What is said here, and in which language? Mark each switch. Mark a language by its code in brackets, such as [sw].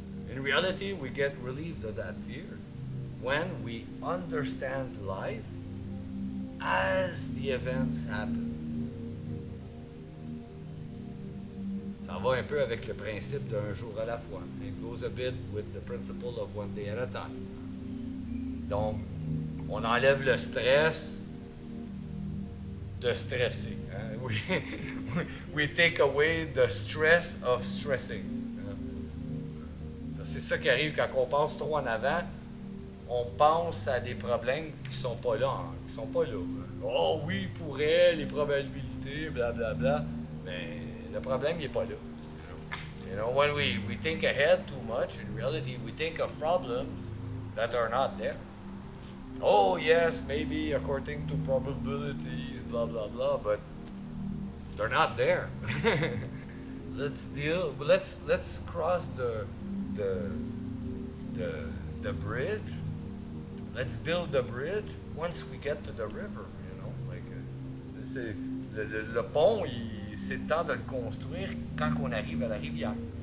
[en] In reality, we get relieved of that fear when we understand life as the events happen. [fr] Ça va un peu avec le principe d'un jour à la fois. [en] It goes a bit with the principle of one day at a time. [fr] Donc, on enlève le stress de stresser. Hein? [en] We take away the stress of stressing. Hein? [fr] C'est ça qui arrive quand on passe trop en avant. On pense à des problèmes qui sont pas là. Qui sont pas là. Oh oui, il pourrait, les probabilités, blablabla. Bla, bla. Mais le problème, il n'est pas là. [en] You know, when we think ahead too much, in reality, we think of problems that are not there. Oh yes, maybe according to probabilities, blah blah blah, but they're not there. Let's cross the bridge. Let's build the bridge once we get to the river. You know, like [fr] Le pont, c'est le temps de le construire quand on arrive à la rivière.